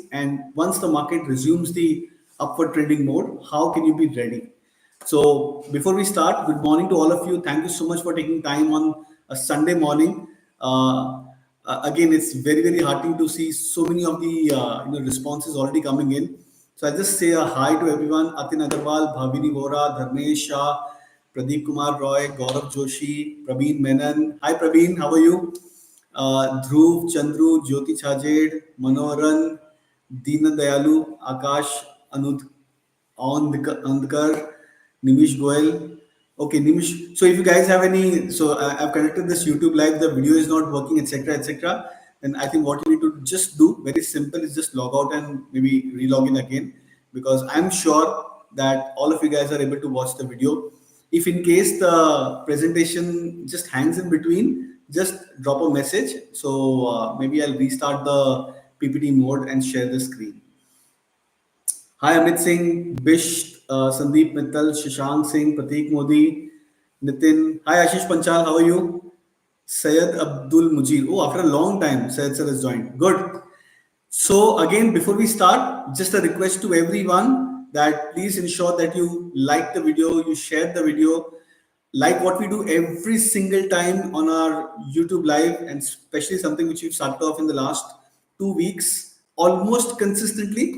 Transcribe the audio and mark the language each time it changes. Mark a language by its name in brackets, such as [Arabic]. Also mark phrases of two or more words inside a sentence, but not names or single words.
[English] And once the market resumes the upward trending mode, how can you be ready? So before we start, good morning to all of you. Thank you so much for taking time on a Sunday morning. Again, it's very heartening to see so many of the responses already coming in. So I just say a hi to everyone: Atin Agarwal, Bhavini Vora, Dharmesh Shah, Pradeep Kumar Roy, Gaurav Joshi, Praveen Menon. Hi Praveen, how are you? Dhruv, Chandru, Jyoti Chajed, Manoharan, Deena Dayalu, Akash, Anud, Andkar, Nimish Goel. Okay, Nimish. So if you guys have any, so I've connected this YouTube live, the video is not working, etc. Then I think what you need to just do, very simple, is just log out and maybe relog in again, because I'm sure that all of you guys are able to watch the video. If in case the presentation just hangs in between, just drop a message. So maybe I'll restart the PPT mode and share the screen. Hi, Amit Singh, Bish, Sandeep Mittal, Shashank Singh, Prateek Modi, Nitin. Hi, Ashish Panchal, how are you? Syed Abdul Mujir. Oh, after a long time, Syed sir has joined. Good. So, again, before we start, just a request to everyone that please ensure that you like the video, you share the video, like what we do every single time on our YouTube live, and especially something which we've started off in the last 2 weeks, almost consistently.